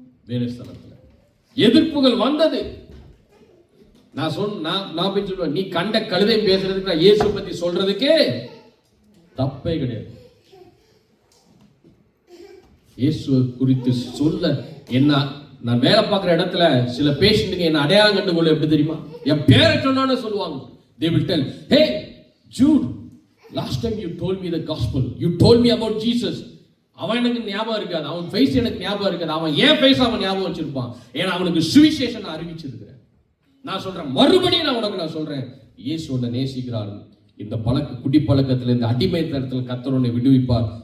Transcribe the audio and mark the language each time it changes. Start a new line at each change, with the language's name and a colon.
Tamil: வேலை ஸ்தலத்தில் எதிர்ப்புகள் வந்தது, நான் போய் சொல்லுவேன், நீ கண்ட கழுதை பேசுறதுக்கு நான் இயேசு பத்தி சொல்றதுக்கே தப்பே கிடையாது. இயேசு குறித்து சொல்ல என்ன, நான் வேலை பார்க்குற இடத்துல சில பேஷண்ட்டுங்க என்ன அடையாளம் கண்டுகொள்ள எப்படி தெரியுமா? என் பேரை சொன்னான்னு சொல்லுவாங்க.
English: They will tell, hey Jude, last time you told me the gospel, you told me about Jesus.
Tamil: அவன் எனக்கு ஞாபகம் இருக்காது, அவன் ஃபேஸ் எனக்கு ஞாபகம் இருக்காது, அவன் ஏன் ஃபேஸ் அவன் ஞாபகம் வச்சிருப்பான், ஏன்னா அவனுக்கு சுவிசேஷம் நான் அறிவிச்சிருக்கிறேன். நான் சொல்றேன், மறுபடியும் நான் சொல்றேன், இயேசு உன்னை நேசிக்கிறார். இந்த குடி பழக்கத்தில், இந்த அடிமைத்தனத்தில் கர்த்தர் உன்னை விடுவிப்பார்.